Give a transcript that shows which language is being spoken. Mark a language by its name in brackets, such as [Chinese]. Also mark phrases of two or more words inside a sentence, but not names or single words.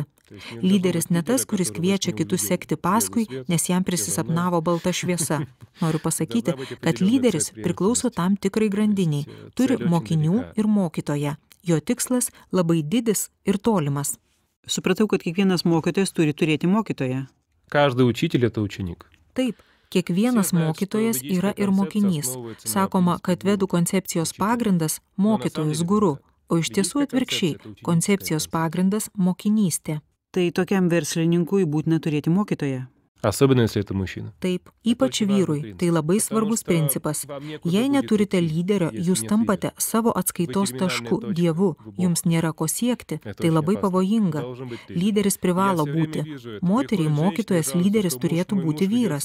[Lithuanian] Lyderis ne tas, kuris kviečia kitus sekti paskui, nes jam prisisapnavo balta šviesa. Noriu pasakyti, kad lyderis priklauso tam tikrai grandiniai, turi mokinių ir mokytoją. Jo tikslas labai didis ir tolimas. Supratau, kad kiekvienas mokytojas turi turėti mokytoją. [Russian] Каждый учитель — это ученик. [Lithuanian] Taip, kiekvienas mokytojas yra ir mokinys. Sakoma, kad vedų koncepcijos pagrindas – mokytojus guru, o iš tiesų atvirkščiai – koncepcijos pagrindas – mokinystė. Tai tokiam verslininkui būtina turėti mokytoją. [Russian] Особенно, если это мужчина. [Lithuanian] Taip, ypač vyrui. Tai labai svarbus principas. Jei neturite lyderio, jūs tampate savo atskaitos tašku Dievu. Jums nėra ko siekti. Tai labai pavojinga. Lyderis privalo būti. Moteriai mokytojas lyderis turėtų būti vyras.